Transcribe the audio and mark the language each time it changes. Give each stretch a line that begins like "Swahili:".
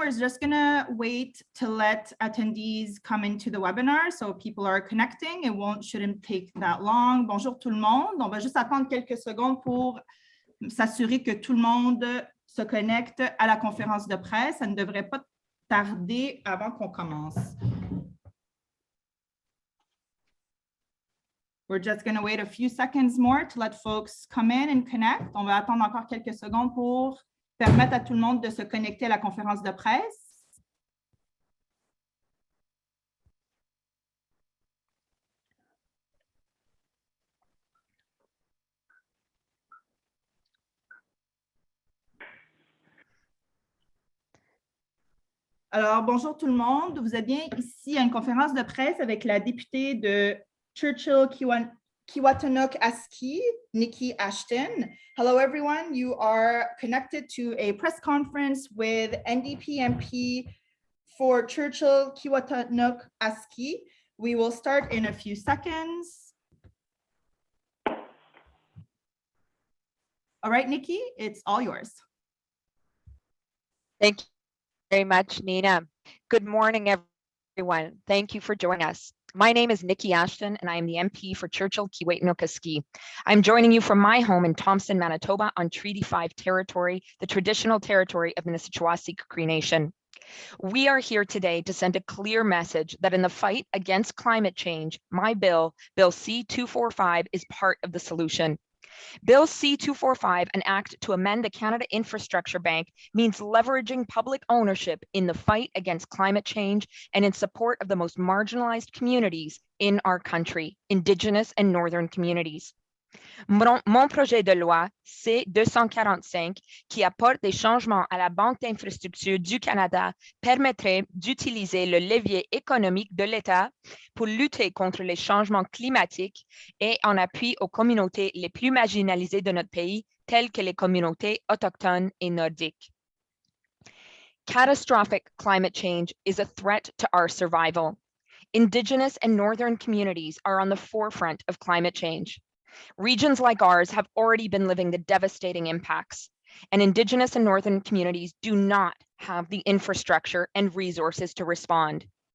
English: We're just going to wait to let attendees come into the webinar. So people are connecting. It shouldn't take that long.
French: Bonjour tout le monde. On va juste attendre quelques secondes pour s'assurer que tout le monde se connecte à la conférence de presse. Ça ne devrait pas tarder avant qu'on commence.
English: We're just going to wait a few seconds more to let folks come in and connect.
French: On va attendre encore quelques secondes pour permettre à tout le monde de se connecter à la conférence de presse. Alors, bonjour tout le monde. Vous êtes bien ici à une conférence de presse avec la députée de Churchill, Keewatinook Aski, Niki Ashton.
English: Hello, everyone. You are connected to a press conference with NDP MP for Churchill, Keewatinook Aski. We will start in a few seconds. All right, Niki, it's all yours. Thank you very much, Nina. Good morning, everyone. Thank you for joining us. My name is Niki Ashton, and I am the MP for Churchill, Keewatinook Aski. I'm joining you from my home in Thompson, Manitoba on Treaty 5 territory, the traditional territory of the Nissachawasig Cree Nation. We are here today to send a clear message that in the fight against climate change, my bill, Bill C-245, is part of the solution. Bill C-245, an act to amend the Canada Infrastructure Bank, means leveraging public ownership in the fight against climate change and in support of the most marginalized communities in our country, Indigenous and Northern communities.
French: Mon projet de loi C-245, qui apporte des changements à la Banque d'infrastructure du Canada, permettrait d'utiliser le levier économique de l'État pour lutter contre les changements climatiques et en appui aux communautés les plus marginalisées de notre pays, telles que les communautés autochtones et nordiques.
English: Catastrophic climate change is a threat to our survival. Indigenous and Northern communities are on the forefront of climate change. Regions like ours have already been living the devastating impacts, and Indigenous and Northern communities do not have the infrastructure and resources to respond.